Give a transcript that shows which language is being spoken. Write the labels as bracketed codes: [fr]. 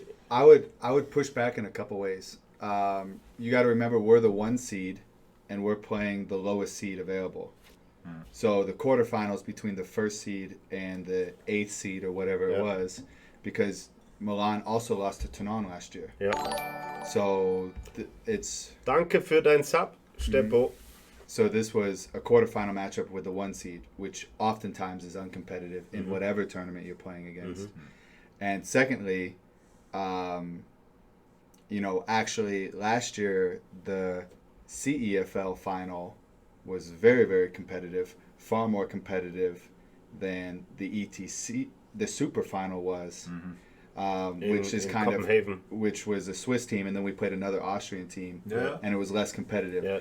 [en] I would push back in a couple ways. You got to remember, we're the 1 seed, and we're playing the lowest seed available. So the quarterfinals between the 1st seed and the 8th seed or whatever it was, because Milan also lost to Träne last year. Yeah. So it's... [de] Danke für dein Sub, Steppo. [en] So this was a quarterfinal matchup with the 1 seed, which oftentimes is uncompetitive in whatever tournament you're playing against. And secondly, actually last year the CEFL final was very, very competitive, far more competitive than the ETC, the super final was, which is kind of, which was a Swiss team, and then we played another Austrian team, and it was less competitive.